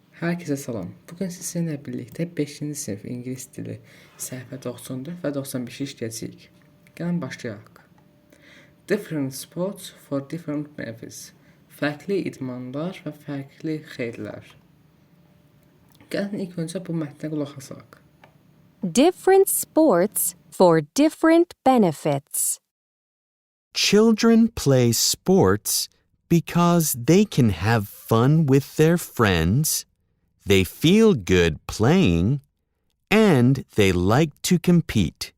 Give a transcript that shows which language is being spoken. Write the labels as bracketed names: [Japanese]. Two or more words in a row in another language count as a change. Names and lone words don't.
[Azerbaijani] Herkese salam. [Turkish] Bugün sizinle birlikte 5. sınıf [Azerbaijani] İngiliz dili səhifə 94 və 95 işləyəcəyik. Gəlin başlayaq. [English] Different sports for different benefits. [Azerbaijani] Fərqli idmanlar və fərqli xeyirlər. Gəlin ilk öncə bu mətnə qulaq asaq. [English] Different sports for different benefits. Children play sports because they can have fun with their friends, they feel good playing, and they like to compete.